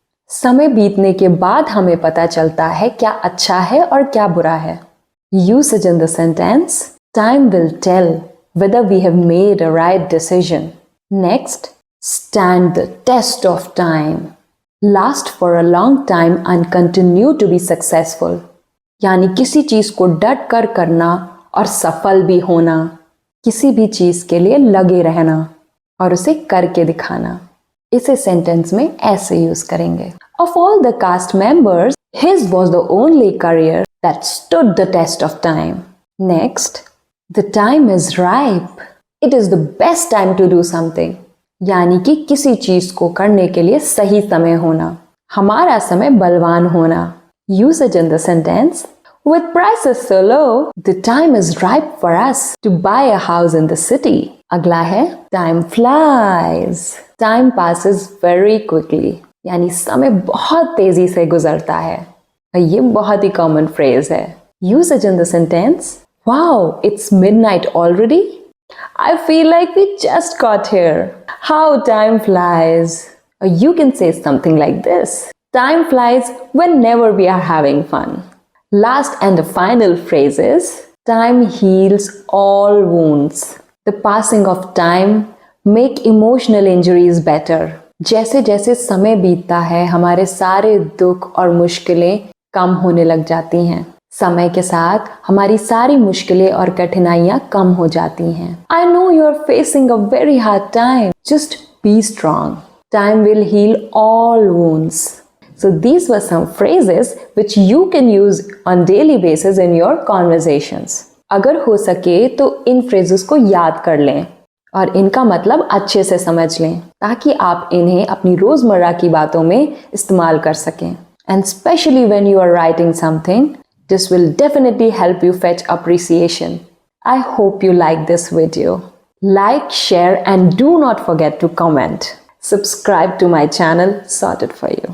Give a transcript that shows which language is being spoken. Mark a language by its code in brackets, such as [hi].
[hi] समय बीतने के बाद हमें पता चलता है क्या अच्छा है और क्या बुरा है। [en] Usage in the sentence, time will tell whether we have made a right decision. Next, stand the test of time. Last for a long time and continue to be successful. [hi] यानी किसी चीज को डट कर करना और सफल भी होना, किसी भी चीज के लिए लगे रहना और उसे करके दिखाना। इसे सेंटेंस में ऐसे यूज करेंगे। [en] Of all the cast members, his was the only career that stood the test of time. Next, the time is ripe. It is the best time to do something. [hi] यानी कि किसी चीज को करने के लिए सही समय होना, हमारा समय बलवान होना. [en] Usage in the sentence: with prices so low, the time is ripe for us to buy a house in the city. [hi] अगला है [en] time flies. Time passes very quickly. [hi] यानी समय बहुत तेजी से गुजरता है. ये बहुत ही कॉमन फ्रेज है. [en] Usage in the sentence: wow, it's midnight already. I feel like we just got here. How time flies. Or you can say something like this: time flies whenever we are having fun. Last and the final phrase is: time heals all wounds. The passing of time make emotional injuries better. [hi] जैसे जैसे समय बीतता है हमारे सारे दुख और मुश्किलें कम होने लग जाती हैं. समय के साथ हमारी सारी मुश्किलें और कठिनाइयां कम हो जाती हैं. [en] I know you are facing a very hard time. Just be strong. Time will heal all wounds. So these were some phrases which you can use on daily basis in your conversations. [hi] अगर हो सके तो इन phrases को याद कर लें और इनका मतलब अच्छे से समझ लें ताकि आप इन्हें अपनी रोजमर्रा की बातों में इस्तेमाल कर सकें. [en] And especially when you are writing something, this will definitely help you fetch appreciation. I hope you like this video. Like, share, and do not forget to comment. Subscribe to my channel, sorted for you.